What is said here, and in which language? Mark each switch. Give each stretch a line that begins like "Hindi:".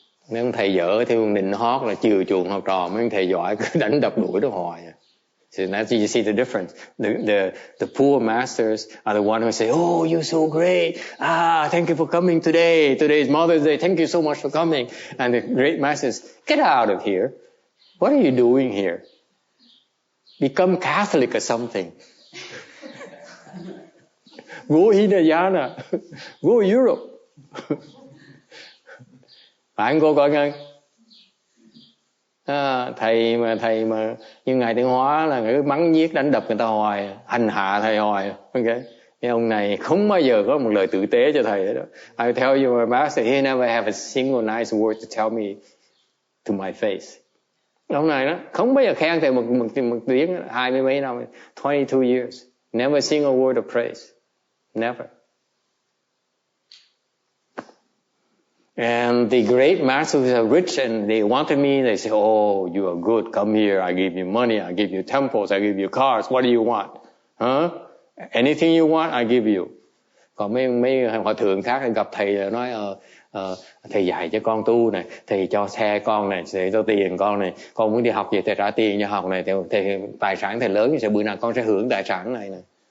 Vietnamese: Mấy ông thầy dở theo nịnh hót là chiều chuộng học trò, mấy ông thầy giỏi cứ đánh đập đuổi nó hoài.
English: So now you see the difference. The poor masters are the one who say, "Oh, you're so great. Thank you for coming today. Today is Mother's Day. Thank you so much for coming." And the great masters, get out of here. What are you doing here? Become Catholic or something. Go Hinayana. Go Europe.
Vietnamese: Phải không cô coi ngân? Thầy mà như ngài Tiến Hóa là cứ mắng nhiếc đánh đập người ta hoài, hành hạ thầy hoài. Okay. Cái ông này không bao giờ có một lời tử tế cho thầy đó.
English: I tell you, my master, he never have a single nice word to tell me to my face.
Vietnamese: Ông này đó không bao giờ khen thầy một tiếng, 20 mấy năm,
English: 22 years, never a single word of praise, never. And the great masters are rich and they wanted me. They say, "Oh, you are good. Come here. I give you money. I give you temples. I give you cars. What do you want? Huh? Anything you want, I give you."
Vietnamese: Còn mấy hòa thượng khác gặp thầy nói, thầy dạy cho con tu này, thầy cho xe con này, thầy cho tiền con này, con muốn đi học gì thầy trả tiền cho học này, thầy tài sản thầy lớn thì bữa nào con sẽ hưởng tài sản này này.